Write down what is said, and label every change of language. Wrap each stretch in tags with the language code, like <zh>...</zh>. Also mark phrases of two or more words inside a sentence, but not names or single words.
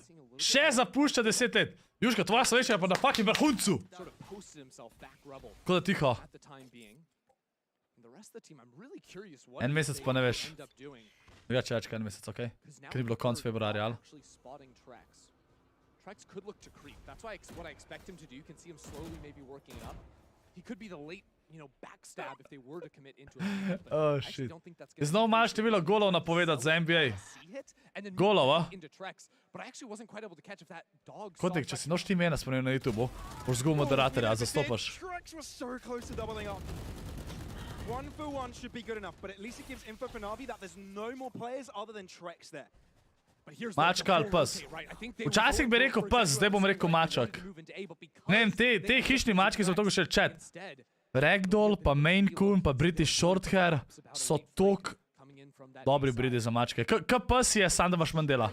<sl>Še zapušča 10 let. Juška, tvoja sreča je pa na fucking vrhuncu. Ko da tiho. En mesec pa ne veš. Drugače več kaj en mesec, okej? Ker ni bilo konc februarja, ali?</sl> <en>Trex could look to creep. That's what I expect him to do. You can see him slowly maybe working it up. He could be the late, backstab if they were to commit into it. Oh, shit.</en> <sl>Je znal malo število golov napovedati za NBA. Golov, a? Kotek, če si noš ti imena spremljal na YouTube-u, boš zgubil moderatorja, a zastopaš.</sl> <en>One for one should be good enough, but at least it gives info for Navi that there's no more players other than Trex there.</en> <sl>Mačka ali pes. Včasih bi rekel pes, zdaj bom rekel mačak. Ne vem, te hišni mački so toliko še chat. Ragdoll, pa Maine Coon, pa British Shorthair so tok dobri bridi za mačke. K pes je, sam da imaš manj dela.</sl>